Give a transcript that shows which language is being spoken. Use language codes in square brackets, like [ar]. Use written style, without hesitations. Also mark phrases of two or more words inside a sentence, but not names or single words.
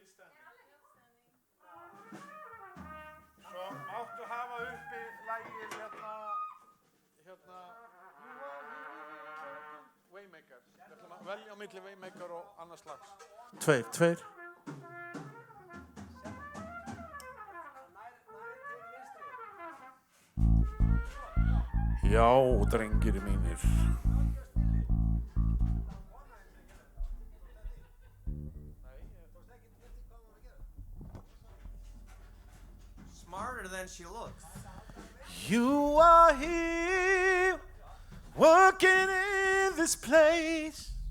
[is] Svo máttu hafa uppi lagið hérna Waymaker. Við ætlum að velja á milli Waymaker og annars slags. Tveir. Nær til vinstri. Já, drengir mínir. [en] Smarter than she looks. You are here, working in this place.